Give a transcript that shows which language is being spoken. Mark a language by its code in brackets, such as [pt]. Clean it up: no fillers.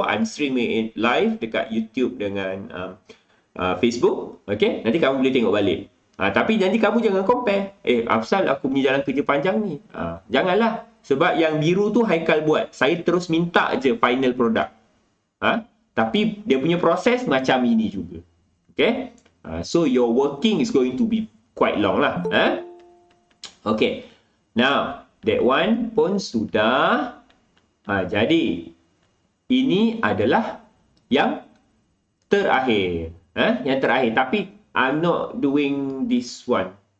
[en] I'm streaming it live [ms] dekat YouTube dengan Facebook. [en] Okay? [ms] Nanti kamu boleh tengok balik. Tapi nanti kamu jangan compare. Afsal aku punya jalan kerja panjang ni. Janganlah. Sebab yang biru tu Haikal buat. Saya terus minta je final product. Tapi dia punya proses macam ini juga. Okay? [en] So your working is going to be quite long lah. Okay. Now, that one [ms] pun sudah. Jadi, ini adalah yang terakhir. Yang terakhir. [en] Tapi, I'm not doing this one.